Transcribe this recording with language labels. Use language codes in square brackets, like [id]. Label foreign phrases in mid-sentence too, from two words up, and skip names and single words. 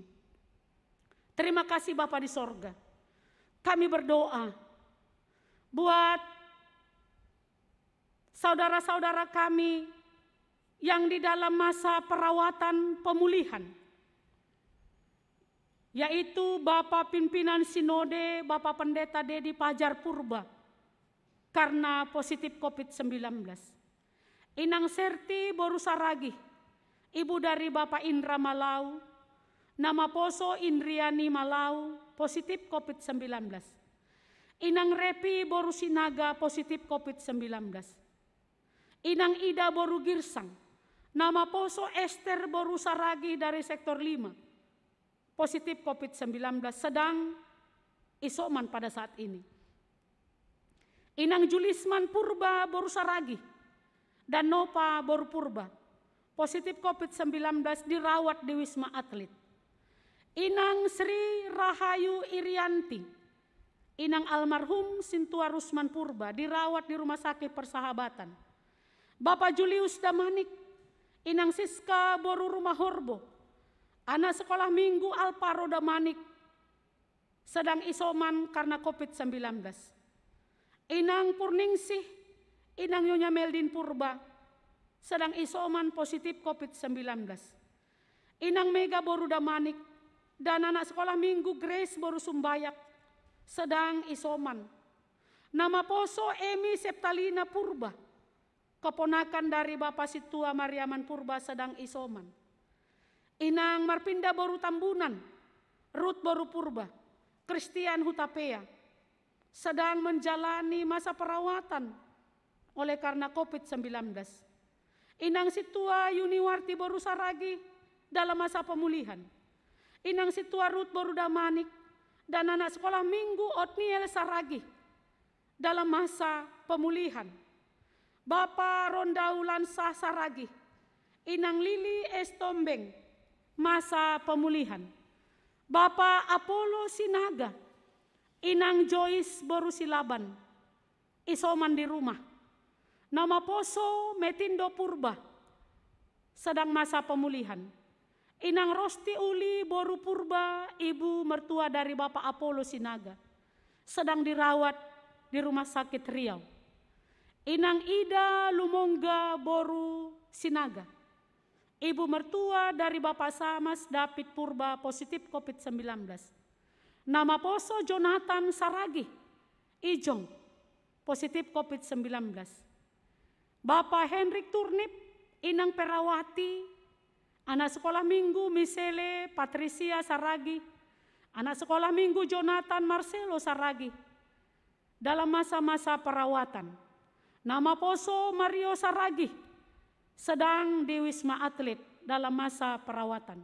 [id] Terima kasih Bapa di sorga. Kami berdoa buat saudara-saudara kami yang di dalam masa perawatan pemulihan. Yaitu Bapak Pimpinan Sinode, Bapak Pendeta Dedi Pajar Purba. Karena positif COVID-19. Inang Serti Borusaragi, ibu dari Bapak Indra Malau, nama Poso Indriani Malau, positif COVID-19. Inang Repi Borusinaga, positif COVID-19. Inang Ida Boru Girsang, nama Poso Esther Borusaragi dari sektor 5, positif COVID-19, sedang isoman pada saat ini. Inang Julisman Purba Borusaragi dan Nova Boru Purba, positif COVID-19 dirawat di Wisma Atlet. Inang Sri Rahayu Irianti, Inang almarhum Sintua Rusman Purba dirawat di Rumah Sakit Persahabatan. Bapak Julius Damanik, Inang Siska Boru Rumah Horbo, anak sekolah minggu Alparo Damanik sedang isoman karena COVID-19. Inang Purningsih, Inang Nyonya Meldin Purba sedang isoman positif COVID-19. Inang Mega Boru Damanik dan anak sekolah minggu Grace Boru Sumbayak sedang isoman. Nama Poso Emi Septalina Purba, keponakan dari Bapak Situa Mariaman Purba sedang isoman. Inang Marpinda Boru Tambunan, Ruth Boru Purba, Christian Hutapea sedang menjalani masa perawatan oleh karena COVID-19. Inang Situa Yuniwarti Boru Saragi dalam masa pemulihan. Inang Situa Ruth Boru Damanik dan anak sekolah minggu Otniel Saragi dalam masa pemulihan. Bapak Rondau Lansah Saragi, Inang Lili Estombeng, masa pemulihan. Bapak Apollo Sinaga, Inang Joyce Boru Silaban, isoman di rumah. Nama Poso Metindo Purba, sedang masa pemulihan. Inang Rosti Uli Boru Purba, ibu mertua dari Bapak Apollo Sinaga, sedang dirawat di Rumah Sakit Riau. Inang Ida Lumongga Boru Sinaga, ibu mertua dari Bapak Samas David Purba, positif COVID-19. Nama Poso Jonathan Saragi, Ijong, positif COVID-19. Bapak Henrik Turnip, Inang Perawati, anak sekolah minggu Misele Patricia Saragi, anak sekolah minggu Jonathan Marcelo Saragi, dalam masa-masa perawatan. Nama Poso Mario Saragi, sedang di Wisma Atlet dalam masa perawatan.